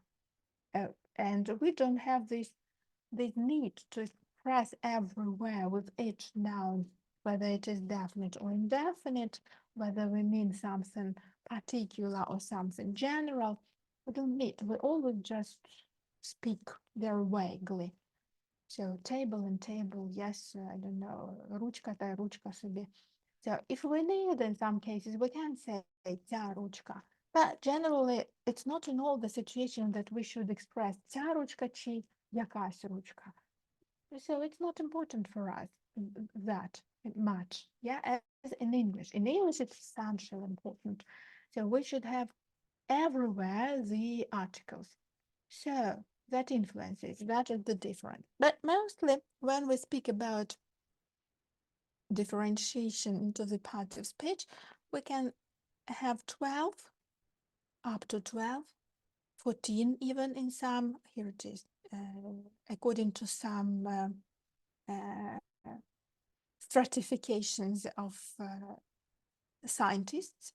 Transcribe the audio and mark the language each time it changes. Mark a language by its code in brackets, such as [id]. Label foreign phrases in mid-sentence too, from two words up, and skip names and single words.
[en] And we don't have this need to express everywhere with each noun, whether it is definite or indefinite, whether we mean something particular or something general. We don't need, we always just speak very vaguely. So table and table, yes, I don't know, [uk] ручка та ручка собі. [en] So if we need, in some cases, we can say [uk] ця ручка. [en] But generally, it's not in all the situations that we should express [uk] ця ручка чи якась ручка. [en] So it's not important for us that much, yeah, as in English. In English, it's essential important. So we should have everywhere the articles. So that influences, that is the difference. But mostly when we speak about differentiation into the parts of speech, we can have 12, up to 12, 14 even in some, here it is, according to some stratifications of scientists.